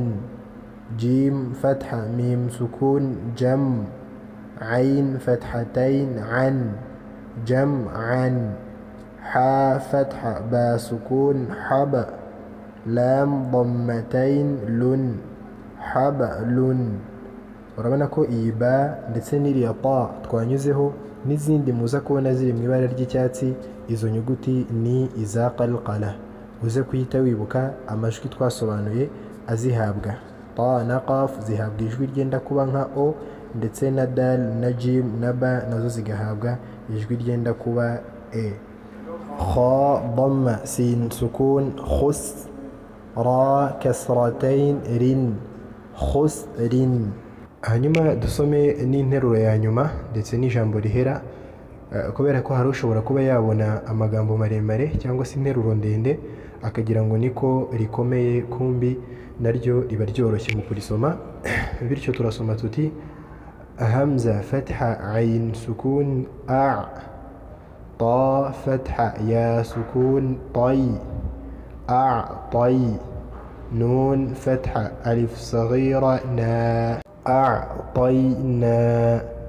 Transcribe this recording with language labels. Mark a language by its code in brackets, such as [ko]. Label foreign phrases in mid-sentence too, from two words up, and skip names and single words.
[ar] جيم فتحة ميم سكون جم. عين فتحتين عن جمعا. حا فتحة با سكون حب. لام ضمتين لن حبل. [rw] urabona ko iyi ba ndetse n'iriya ta twanyuzeho n'izindi muza kubona ziri mu ibara ry'icyatsi, izo nyuguti ni iza qalqala. uze kuhita wibuka amajwi twasobanuye azihabwa. ta na qaf zihabwa ijwi ryenda kuba nka o, ndetse na dal na jim na ba nazo zigahabwa ijwi ryenda kuba e. [ar] خاء ضمة سين سكون خس. راء كسرتين رن خسر. [rw] hanyuma dusome n'interuro ya nyuma ndetse n'ijambo rihera, kubera ko hari ushobora kuba yabona amagambo maremare cyangwa se interuro ndende akagira ngo niko rikomeye, kumbi naryo riba ryoroshye mu kurisoma. bityo turasoma tuti [ar] همزة فتحة عين سكون أع. طا فتحة يا سكون طي أعطي. نون فتحة ألف صغيرة نا أعطينا.